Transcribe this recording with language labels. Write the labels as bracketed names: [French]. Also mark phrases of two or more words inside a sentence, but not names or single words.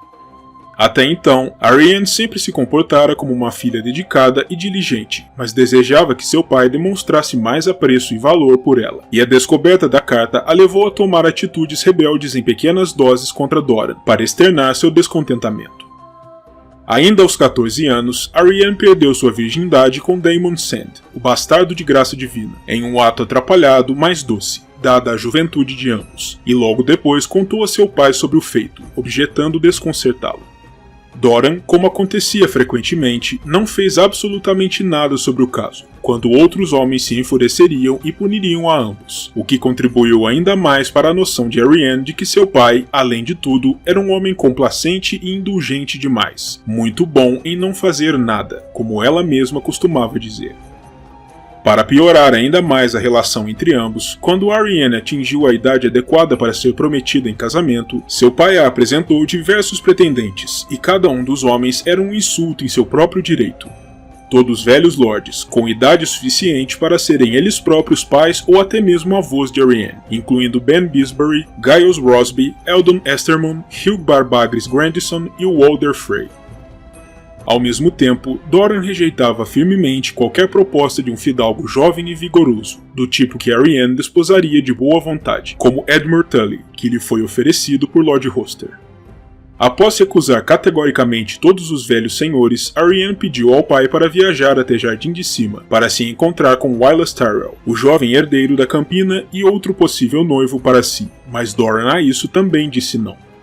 [Portuguese] Até então, Arianne sempre se comportara como uma filha dedicada e diligente, mas desejava que seu pai demonstrasse mais apreço e valor por ela, e a descoberta da carta a levou a tomar atitudes rebeldes em pequenas doses contra Doran, para externar seu descontentamento. Ainda aos 14 anos, Arianne perdeu sua virgindade com Daemon Sand, o bastardo de graça divina, em um ato atrapalhado, mas doce, dada a juventude de ambos, e logo depois contou a seu pai sobre o feito, objetando desconcertá-lo. Doran, como acontecia frequentemente, não fez absolutamente nada sobre o caso, quando outros homens se enfureceriam e puniriam a ambos, o que contribuiu ainda mais para a noção de Arianne de que seu pai, além de tudo, era um homem complacente e indulgente demais, muito bom em não fazer nada, como ela mesma costumava dizer. Para piorar ainda mais a relação entre ambos, quando Arianne atingiu a idade adequada para ser prometida em casamento, seu pai a apresentou diversos pretendentes, e cada um dos homens era um insulto em seu próprio direito. Todos velhos lords, com idade suficiente para serem eles próprios pais ou até mesmo avós de Arianne, incluindo Ben Bisbury, Giles Rosby, Eldon Estermon, Hugh Barbagris Grandison e Walder Frey. Ao mesmo tempo, Doran rejeitava firmemente qualquer proposta de um fidalgo jovem e vigoroso, do tipo que Arianne desposaria de boa vontade, como Edmure Tully, que lhe foi oferecido por Lord Roster. Após recusar categoricamente todos os velhos senhores, Arianne pediu ao pai para viajar até Jardim de Cima, para se encontrar com Wylas Tyrell, o jovem herdeiro da Campina e outro possível noivo para si, mas Doran a isso também disse não.